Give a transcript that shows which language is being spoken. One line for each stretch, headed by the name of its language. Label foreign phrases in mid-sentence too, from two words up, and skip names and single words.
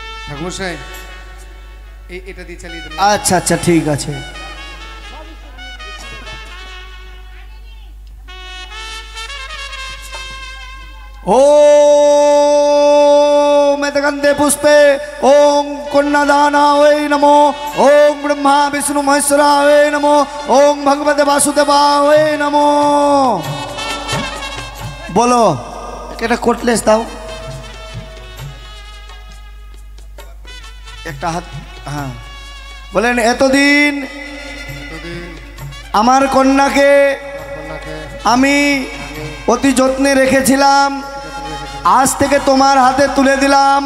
Bangla: ঠাকুরমশাই এটা দিয়ে চালিয়ে দেবেন। আচ্ছা আচ্ছা ঠিক আছে।
Sanskrit: ओम मेदगंधे पुष्पे ओम कन्यादानाय नमो ओम ब्रह्मा विष्णु महेश्वराय नमो ओम भगवते वासुदेवाय नमो।
Bangla: बोलो একটা কোটলেস দাও, একটা হাত। হ্যাঁ বলেন, এতদিন আমার কন্যাকে আমি অতি যত্নে রেখেছিলাম, আজ থেকে তোমার হাতে তুলে দিলাম।